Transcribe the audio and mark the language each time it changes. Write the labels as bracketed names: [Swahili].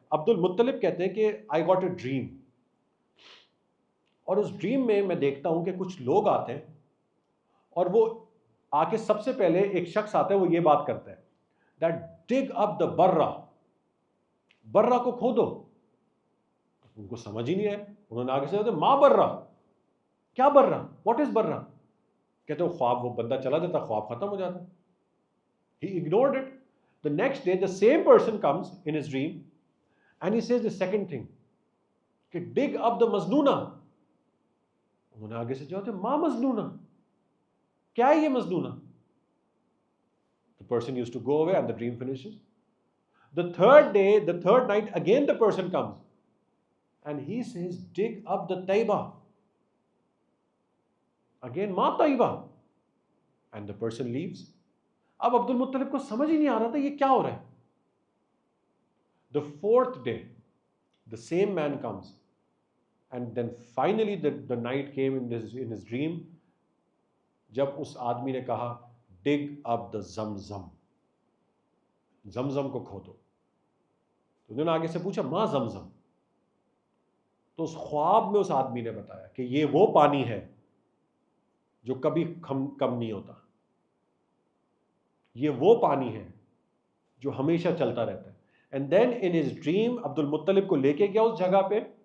[Urdu] عبد المطلب کہتے ہیں کہ [English] I got a dream, [Urdu] اور اس ڈریم میں دیکھتا ہوں کہ کچھ لوگ آتے ہیں اور وہ آ کے سب سے پہلے ایک شخص آتا ہے, وہ یہ بات کرتا ہے [English] that dig up the [Urdu] برہ, برہ کو کھودو. ان کو سمجھ ہی نہیں آیا, انہوں نے آگے سے کہتے ماں برہ, کیا برہ, [English] what is [Urdu] برہ. کہتے وہ خواب, وہ بندہ چلا جاتا, خواب ختم ہو جاتا. [English] He ignored it. The next day the same person comes in his dream and he says the second thing کہ dig up the Madnuna. [Urdu] انہوں نے آگے سے جاتے ماں مزنونہ, کیا ہے یہ مزنونہ. [English] The person used to go away and the dream finishes. The third day, the third night, again the person comes and he says dig up the Taiba. Again ماں Taiba, and the person leaves. [Urdu] اب عبد المطلب کو سمجھ ہی نہیں آ رہا تھا یہ کیا ہو رہا ہے. [English] The fourth day the same man comes and then finally the night came in his dream [Urdu] جب اس آدمی نے کہا [English] dig up the Zamzam, [Urdu] زمزم کو کھودو. تو انہوں نے آگے سے پوچھا ماں زمزم. تو اس خواب میں اس آدمی نے بتایا کہ یہ وہ پانی ہے جو کبھی کم نہیں ہوتا, یہ وہ پانی ہے جو ہمیشہ چلتا رہتا ہے. [English] and then in his dream [Urdu] عبد المطلب کو لے کے گیا اس جگہ پہ,